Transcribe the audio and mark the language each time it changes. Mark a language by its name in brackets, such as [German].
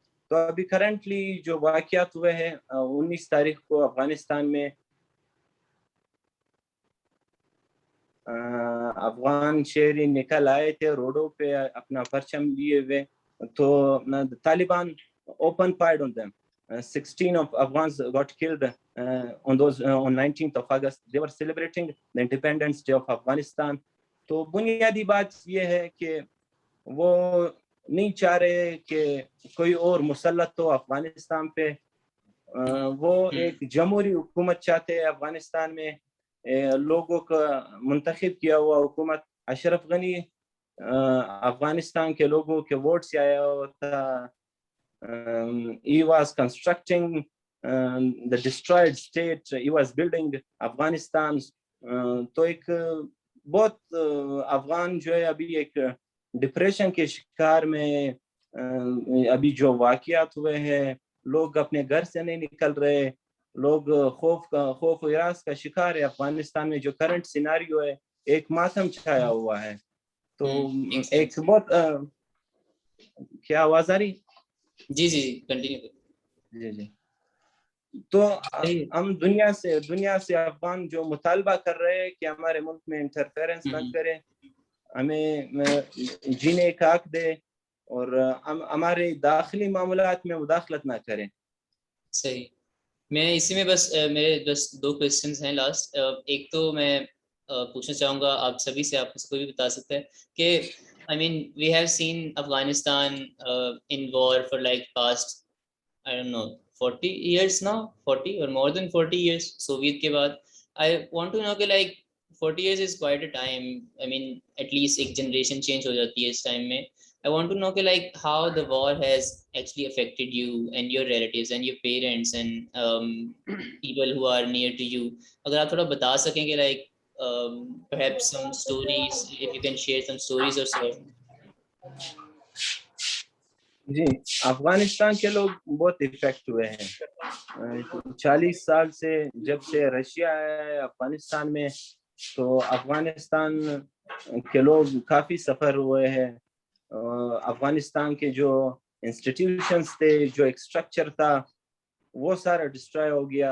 [Urdu] تو ابھی کرنٹلی جو واقعات ہوئے ہیں 19 تاریخ کو افغانستان میں افغان شہری نکل آئے تھے روڈوں پہ اپنا پرچم لیے ہوئے, تو Taliban [English] open fired on them. 16 of Afghans got killed on 19th of August. They were celebrating the Independence Day of Afghanistan. [Urdu] تو بنیادی بات یہ ہے کہ وہ نہیں چاہ رہے کہ کوئی اور مسلط ہو افغانستان پہ. وہ ایک جمہوری حکومت چاہتے ہیں افغانستان میں, لوگوں کا منتخب کیا ہوا حکومت. اشرف غنی افغانستان کے لوگوں کے ووٹ سے آیا ہوا تھا. [English] He was constructing the destroyed state. He was building Afghanistan. [Urdu] تو ایک بہت افغان جو ہے ابھی ایک ڈپریشن کے شکار میں. ابھی جو واقعات ہوئے ہیں, لوگ اپنے گھر سے نہیں نکل رہے, لوگ خوف و ہراس کا شکار ہے. افغانستان میں جو کرنٹ سیناریو ہے, ایک ماتم چھایا ہوا ہے. تو ایک بہت کیا آواز آ رہی؟ جی کنٹینیو. جی. تو ہم دنیا سے افغان جو مطالبہ کر رہے ہیں کہ ہمارے ملک میں انٹرفیرنس نہ کرے, ہمیں جینے کا حق دے, اور ہمارے داخلی معاملات میں مداخلت نہ کریں. صحیح. میں اسی میں بس میرے بس 2 کویسچنز ہیں لاسٹ. ایک تو میں پوچھنا چاہوں گا آپ سبھی سے, آپ سے کوئی بھی بتا سکتے ہیں کہ [English] I mean we have seen Afghanistan in war for like past I don't know 40 years now, 40 or more than 40 years Soviet [Urdu] کے بعد. [English] I want to know [Urdu] کہ [English] like 40 years is quite a time. I mean at least [Urdu] ایک [English] generation change [Urdu] ہو جاتی ہے اس time میں. [English] I want to know [Urdu] کہ [English] like how the war has actually affected you and your relatives and your parents and people who are near to you. [Urdu] اگر آپ تھوڑا بتا سکیں کہ [English] like perhaps some stories, if you can share some stories or so. [Urdu] جی, افغانستان کے لوگ بہت effect ہوئے ہیں. 40 سال سے جب سے رشیا آیا ہے افغانستان میں, تو افغانستان کے لوگ کافی سفر ہوئے ہیں. افغانستان کے جو انسٹیٹیوشنز تھے, جو ایک اسٹرکچر تھا, وہ سارا ڈسٹرائے ہو گیا.